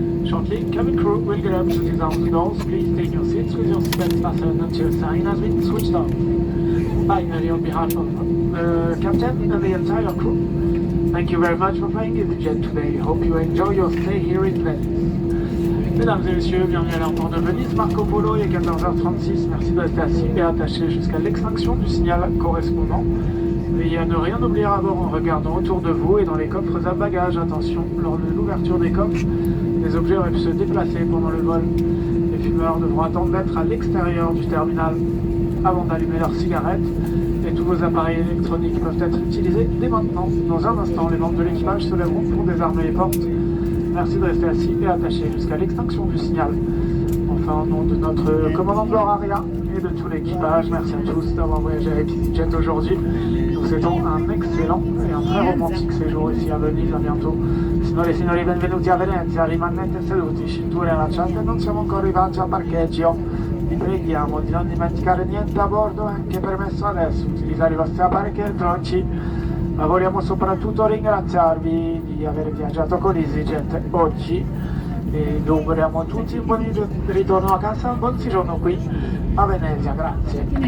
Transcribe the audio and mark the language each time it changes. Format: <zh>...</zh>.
<en>Shortly, cabin crew will get up to disarm the doors. Please take your seats with your seatbelts fastened until the sign has been switched off. Finally, on behalf of the captain and the entire crew, thank you very much for flying EasyJet today. Hope you enjoy your stay here in Venice.</en> <fr>Mesdames et messieurs, bienvenue à l'aéroport de Venise, Marco Polo, il est 14h36. Merci de rester assis et attaché jusqu'à l'extinction du signal correspondant. Veillez à ne rien oublier à bord en regardant autour de vous et dans les coffres à bagages. Attention, lors de l'ouverture des coffres, les objets auraient pu se déplacer pendant le vol. Les fumeurs devront attendre d'être à l'extérieur du terminal avant d'allumer leurs cigarettes, et tous vos appareils électroniques peuvent être utilisés dès maintenant. Dans un instant, les membres de l'équipage se lèveront pour désarmer les portes. Merci de rester assis et attaché jusqu'à l'extinction du signal. Enfin, au nom de notre commandant de bord Aria et de tout l'équipage, merci à tous d'avoir voyagé avec EasyJet aujourd'hui. Nous souhaitons un excellent et un très romantique séjour ici à Venise. À bientôt.</fr> <it>Signore e signori, benvenuti a Venezia. Rimanete seduti, cinture allacciate, non siamo ancora arrivati al parcheggio. Vi preghiamo di non dimenticare niente a bordo, è anche permesso adesso utilizzare i vostri apparecchi elettronici, ma vogliamo soprattutto ringraziarvi di aver viaggiato con EasyJet oggi e vi auguriamo tutti un buon ritorno a casa, un buon soggiorno qui a Venezia, grazie.</it>